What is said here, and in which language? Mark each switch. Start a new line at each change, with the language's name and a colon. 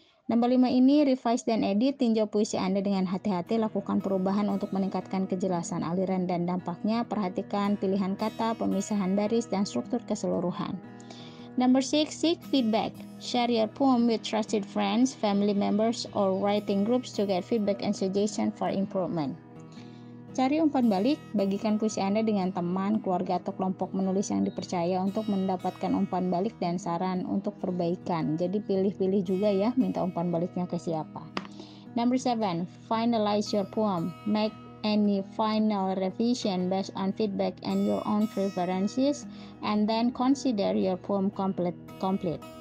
Indonesian: Nomor 5 ini, revise dan edit. Tinjau puisi Anda dengan hati-hati, lakukan perubahan untuk meningkatkan kejelasan aliran dan dampaknya. Perhatikan pilihan kata, pemisahan baris, dan struktur keseluruhan.
English: Number 6, seek feedback. Share your poem with trusted friends, family members, or writing groups to get feedback and suggestion for improvement.
Indonesian: Cari umpan balik, bagikan puisi Anda dengan teman, keluarga, atau kelompok menulis yang dipercaya untuk mendapatkan umpan balik dan saran untuk perbaikan. Jadi pilih-pilih juga ya, minta umpan baliknya ke siapa.
English: Number 7, finalize your poem. Make any final revision based on feedback and your own preferences, and then consider your poem complete.